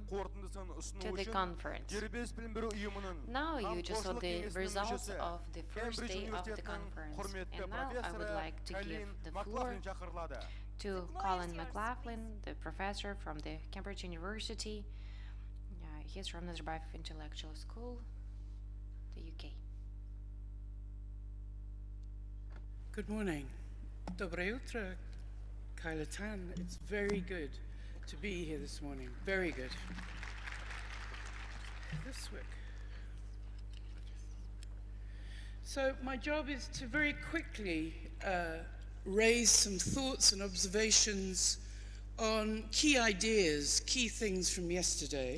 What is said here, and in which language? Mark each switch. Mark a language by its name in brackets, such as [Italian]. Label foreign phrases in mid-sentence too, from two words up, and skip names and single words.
[English] Welcome [Kazakh] qorытындысын ұсыну [English] to the [Kazakh] үшін [English] conference. [Kazakh] Дербес білім беру ұйымының [English] Now you just saw [Kazakh] қамқоршылық [English] the [Kazakh] кеңесінің [English] results [Kazakh] мүшесі, [English] of the first [Kazakh] Кембридж [English] day of the [Kazakh] университетінің [English] conference. [Kazakh] құрметті [English] And now I would [Kazakh] профессоры [English] like to [Kazakh] Колин [English] give the floor [Kazakh] Маклафлин шақырылады. [English] to Colin McLaughlin, the professor from the Cambridge University. He's from Nazarbayev Intellectual School, the UK. Good morning. [Russian] Доброе утро, [English] Kyla Tan. It's very good to be here this morning. Very good. This way. So my job is to very quickly raise some thoughts and observations on key ideas, key things from yesterday.